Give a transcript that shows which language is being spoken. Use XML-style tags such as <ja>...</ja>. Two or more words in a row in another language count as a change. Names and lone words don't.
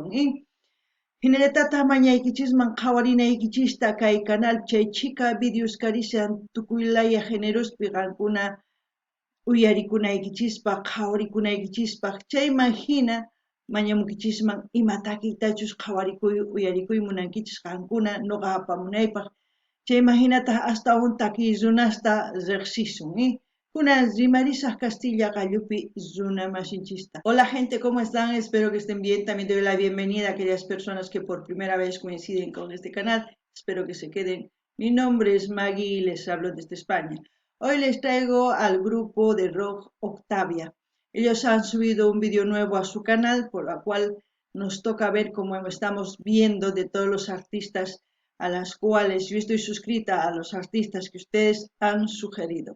<qu>Hinallatata mañaykichisman qhawarinaykichista kay canal chay chika videos karishan tukuylaya generospi qankuna uyarikunaykichispaq qhawarikunaykichispa chayman hina mañamukichisman ima takiytachus uyarikuy munankichis qankuna noqa apamunaypaq chayman hinata astawan takiy runasta riqsisun. Kunan rimarisaq Castilla qallupi runa masinchista.</qu> <es>Hola gente, ¿cómo están? Espero que estén bien. También doy la bienvenida a aquellas personas que por primera vez coinciden con este canal. Espero que se queden. Mi nombre es Maggie y les hablo desde España. Hoy les traigo al grupo de rock Octavia. Ellos han subido un vídeo nuevo a su canal, por lo cual nos toca ver cómo estamos viendo de todos los artistas a las cuales yo estoy suscrita, a los artistas que ustedes han sugerido.</es>